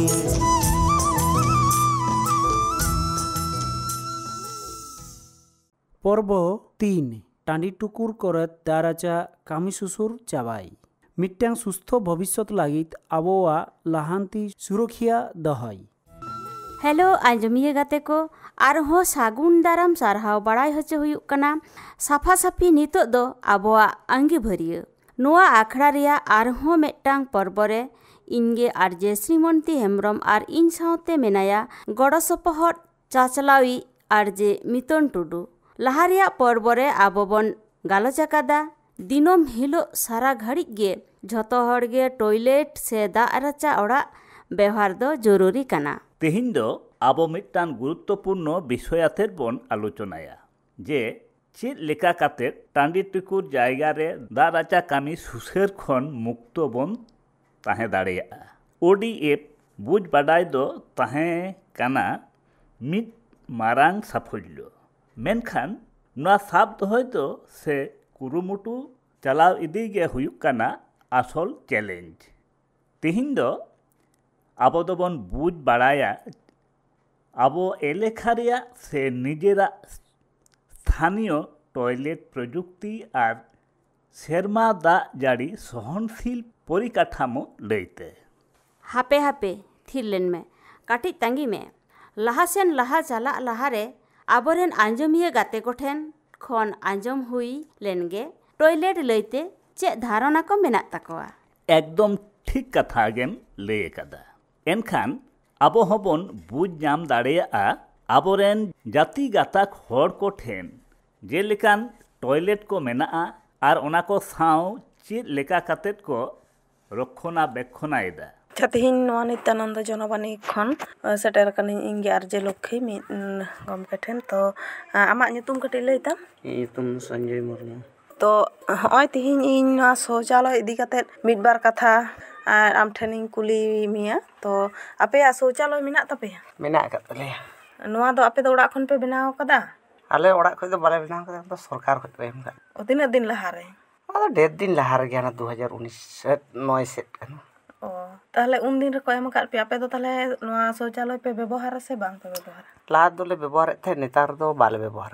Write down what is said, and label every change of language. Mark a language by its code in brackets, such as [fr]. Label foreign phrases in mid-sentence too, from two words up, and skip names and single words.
[sat] পর্ব ৩ টাঁডি টুকুর করে দারাচা কামি সুসুর চাবাই মিট্টাং সুস্থ ভবিষ্যৎ লাगित আবহাওয়া লাহান্তি সুরক্ষিয়া দহয়। हेलो आंजमिया गाते को आरहो सागुन दाराम सारहाव बड़ाई होचे हुयुक कना साफा साफी नितो दो आबोआ अंगी भरिया नोआ आखड़ा रिया आरहो मेटांग पर्बरे इनगे आरजे श्रीमंती हेम्ब्रम आर इन साउते मेनाया गड़ो सपहर चाचलावी आरजे मितन टुडू लाहारिया पर्बरे आबोबन गालोच आकादा दिनम हिलो सारा घड़ी गे झतो हड़गे टॉयलेट से दा राचा ओड़ा व्यवहार दो जरूरी कना। तेहिन दो आबो मिट्टान गुरुत्वपूर्ण विषयातेर बन आलोचनाया जे चेद लेका काते टांडी टुकुर जायगा रे दा राचा कामी सुसेर खन मुक्त बन ताहे दाड़ेया। ओडीएफ बुझ बाडाय दो ताहे काना मिद मारांग साफल्य मेनखान नोआ साब दोहय दो से कुरुमुटु चलाव इदी गे हुयुक काना आसल चैलेंज। तेहिन दो आबो दोबन बुझ बाड़ाया आबो एलेखा रेया से निजेरा स्थानीय टॉयलेट प्रजुक्ति और सेरमा दा जाड़ी सहनशील परिकाठामो लैते। हापे हापे थिरलेन में काटी तंगी में लहासेन लहा चला लहारे आबोरेन आंजमिया गाते कोठेन खन आंजम हुई लेनगे टॉयलेट लैते चे धारणा को मेना तकवा। एकदम ठीक कथा गेम लय कदा। एनखान आबो हबन बुझ नाम दाड़ेया आबोरेन जाति गाताक हर को ठेन जेलेकान टॉयलेट को मेना आर ओना को साव चेद लेका कातेत को रक्षणा बेक्षणायदा। तेहिन नोआ नित्यानंद जनबानी खन सेटर कनी इंगे आरजे लक्ष्मी मि गमके ठेन तो आमा ᱧᱩᱛᱩᱢ कटी लैता। ᱧᱩᱛᱩᱢ संजय मुर्मू। तो हय तेहिन इन नोआ शौचालय इदी कातेत मिदबार कथा आर आम ठेनिंग कुली मिया तो आपे शौचालय मेना तापेया? मेना कात तलेया। नोआ दो आपे दो ओड़ा खन पे बनाव कदा? आले ओड़ा खय दो बाले बनाव कदा तो सरकार खय पे एम का। ओ तिना दिन लहा रे? आदो ढेर दिन लहा रे गया ना 2019 9 सेट कना। ओ ताहले उन दिन रे को एम का पे आपे दो ताहले नोआ शौचालय पे व्यवहार से बांग पे व्यवहार? ला दोले व्यवहार थे नेतार दो बाले व्यवहार।